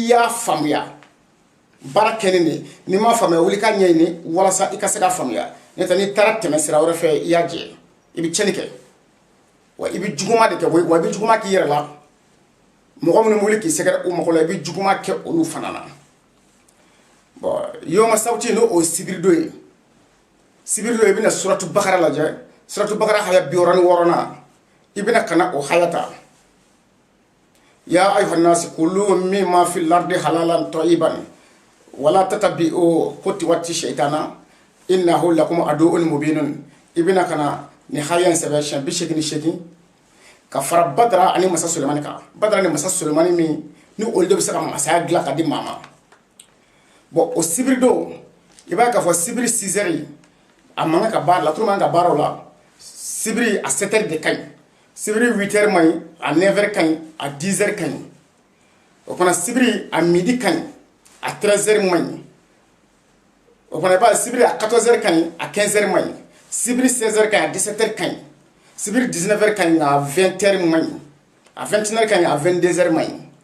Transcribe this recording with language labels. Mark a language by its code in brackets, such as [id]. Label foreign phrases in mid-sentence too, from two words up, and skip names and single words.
[bm] y'a faamuya baara kɛlen de n'i m'a faamuya wuli k'a ɲɛɲini walasa i ka se k'a faamuya n'o tɛ n'i taara tɛmɛ sira wɛrɛ fɛ i y'a jɛ i bɛ tiɲɛni kɛ wa i bɛ juguma de kɛ wa i bɛ juguma k'i yɛrɛ la mɔgɔ minnu wuli k'i sɛgɛrɛ o mɔgɔ la i bɛ juguma kɛ olu fana na bon yoma sawti n'o o sibirido ye sibirido i bɛna suratu bakara lajɛ suratu bakara haya 66 na i bɛna kana o haya ta [ar] يا أيها الناس كلوا مما في الأرض حلالا طيبا ولا تتبعوا خطوات الشيطان إنه لكم عدو مبين [bm] i bɛna kana ni haya sɛbɛ siyɛn 88 ka fara badara ani masa sulemani kan badara ni masa sulemani min ni olu de bɛ se ka masaya dilan ka di maa ma bon o sibiri don i b'a ye k'a fɔ sibiri 6 heures a man kan ka baara laturu man kan ka baara o la sibiri a 7 heures de ka ɲi sibiri 8 heures ma ɲi a 9 heures ka ɲi a 10 heures ka ɲi o fana sibiri a midi ka ɲi a 13 heures ma ɲi o fana i b'a ye sibiri a 14 heures ka ɲi a 15 heures ma ɲi sibiri 16 heures ka ɲi a 17 heures ka ɲi sibiri 19 heures ka ɲi a 20 heures ma ɲi a 21 heures ka ɲi a 22 heures ma ɲi